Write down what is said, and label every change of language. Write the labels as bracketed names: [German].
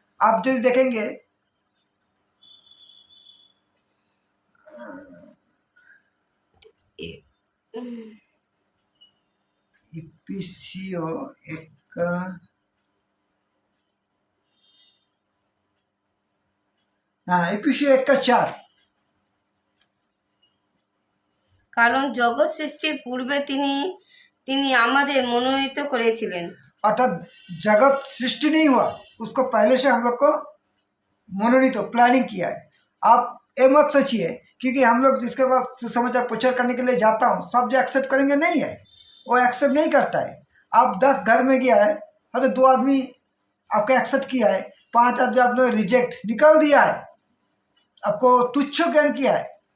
[Hindi] आप जो देखेंगे इफिसियो 1 का इफिसियो 1 का 4 [Bangla] কারণ জগৎ সৃষ্টির পূর্বে তিনি তিনি আমাদের মনোনীত করেছিলেন। [Hindi] अर्थात जगत सृष्टि नहीं हुआ, उसको पहले से हम लोग को मनोनीत प्लानिंग किया है। आप ये मत सोचिए क्योंकि हम लोग जिसके पास सुसमाचार प्रचार करने के लिए जाता हूँ सब जो एक्सेप्ट करेंगे नहीं है, वो एक्सेप्ट नहीं करता है। आप 10 घर में गया है तो 2 आदमी आपको एक्सेप्ट किया है, 5 आदमी आपने रिजेक्ट निकाल दिया है, आपको तुच्छ ज्ञान किया है।